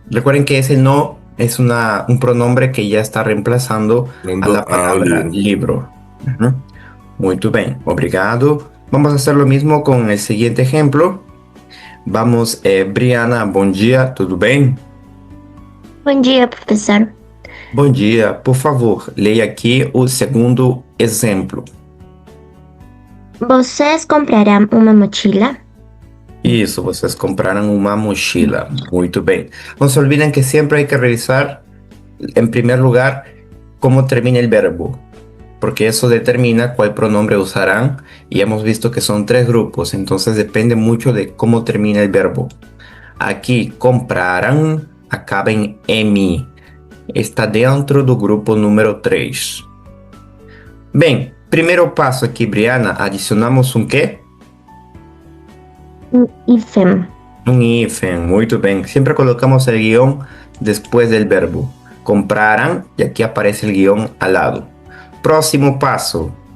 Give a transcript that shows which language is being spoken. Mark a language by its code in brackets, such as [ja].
[es] Recuerden que ese no es un pronombre que ya está reemplazando a la palabra libro. Uhum. [pt] Muito bem, obrigado. [es] Vamos a hacer lo mismo con el siguiente ejemplo. [pt] Vamos, Briana, bom dia, tudo bem? Bom dia, professor. Bom dia, por favor, leia aqui o segundo exemplo. Vocês comprarão uma mochila? Isso, vocês compraram uma mochila. Muito bem. [es] No se olviden que siempre hay que revisar, en primer lugar, cómo termina el verbo, porque eso determina cuál pronombre usarán y hemos visto que son 3 grupos, entonces depende mucho de cómo termina el verbo. Aquí, comprarán, acaba en emi. [pt] Está dentro do grupo número 3. Bem, primeiro passo aqui, Briana, adicionamos um quê? Um hífen. Un hífen, muito bem. [es] Siempre colocamos el guión después del verbo. Compraran y aquí aparece el guión al lado. Próximo paso.